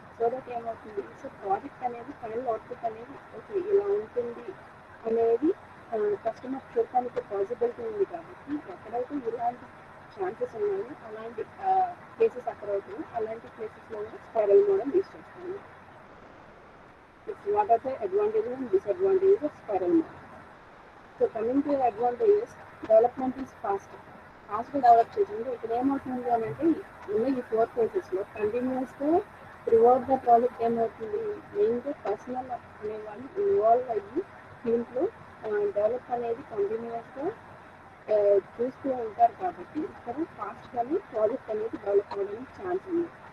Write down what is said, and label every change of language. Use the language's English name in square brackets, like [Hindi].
[Telugu] So that ఏమవుతుంది, so project అనేది final output అనేది ఓకే ఇలా ఉంటుంది అనేది కస్టమర్ చూడటానికి పాసిబిలిటీ ఉంది. కాబట్టి ఎక్కడైతే ఇలాంటి ఛాన్సెస్ ఉన్నాయో అలాంటి కేసెస్ అక్కడ అవుతాయి, అలాంటి కేసెస్లో కూడా స్పైరల్ మోడల్ యూజ్ చేస్తాము. [English] What are the advantages and disadvantages of spiral model? So coming to the advantages, development is fast [Telugu] develop చేసింది. ఇక్కడ ఏమవుతుంది అని అంటే ఉన్న ఈ 4 ఫేజెస్లో కంటిన్యూస్గా [English] throughout the project [Telugu] ఏమవుతుంది, మెయిన్గా పర్సనల్ అనేవాళ్ళు ఇన్వాల్వ్ అయ్యి దీంట్లో డెవలప్ అనేది కంటిన్యూస్గా చూస్తూ ఉంటారు. కాబట్టి ఇక్కడ ఫాస్ట్గానే ప్రాజెక్ట్ అనేది డెవలప్ అవ్వడానికి ఛాన్స్ ఉంది.